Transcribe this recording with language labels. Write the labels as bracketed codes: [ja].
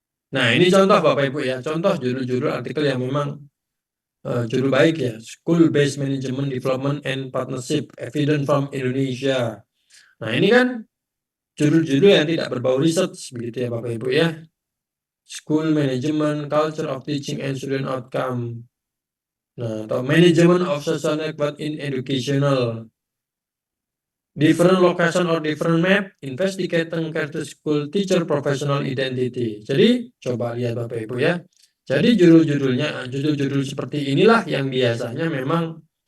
[id] Nah ini contoh Bapak Ibu ya, contoh judul-judul artikel yang memang judul baik ya, [en] School Based Management Development and Partnership Evidence from Indonesia. [id] Nah ini kan judul-judul yang tidak berbau research begitu ya Bapak Ibu ya. [en] School Management, Culture of Teaching and Student Outcome. [id] Nah, atau [en] Management of Social Network in Educational. Different location or different map, investigating character school teacher professional identity. [id] Jadi coba lihat Bapak Ibu ya. Jadi judul-judulnya, judul-judul seperti inilah yang biasanya memang